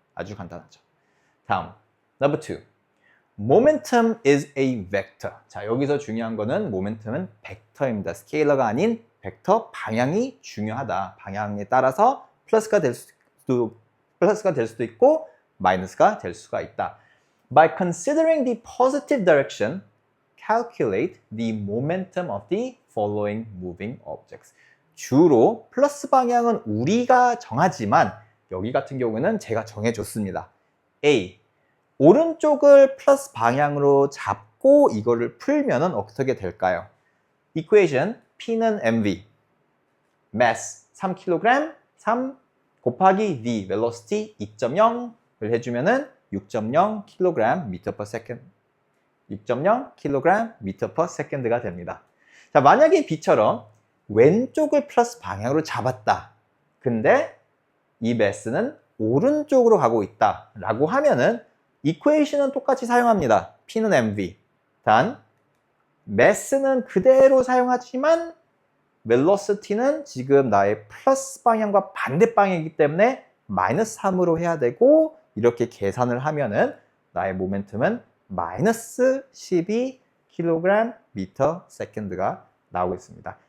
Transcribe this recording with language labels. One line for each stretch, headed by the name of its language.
Korean: 아주 간단하죠. 다음,
English: number 2. Momentum is a vector.
Korean: 자, 여기서 중요한 거는 모멘텀은 벡터입니다. 스케일러가 아닌 벡터 방향이 중요하다. 방향에 따라서 플러스가 될 수도 있고 마이너스가 될 수가 있다.
English: By considering the positive direction, calculate the momentum of the following moving objects.
Korean: 주로 플러스 방향은 우리가 정하지만 여기 같은 경우는 제가 정해줬습니다. A. 오른쪽을 플러스 방향으로 잡고 이거를 풀면은 어떻게 될까요? 이퀘이션 P는 mv, mass 3kg, 3 곱하기 v, velocity 2.0을 해주면은 6.0 kg meter per second, 6.0 kg meter per second가 됩니다. 자, 만약에 B처럼 왼쪽을 플러스 방향으로 잡았다. 근데 이 mass는 오른쪽으로 가고 있다 라고 하면은 이퀘이션은 똑같이 사용합니다. P는 mv. 단 mass는 그대로 사용하지만 velocity는 지금 나의 플러스 방향과 반대 방향이기 때문에 마이너스 3으로 해야 되고 이렇게 계산을 하면은 나의 모멘텀은 마이너스 12kg meter second가 나오고 있습니다.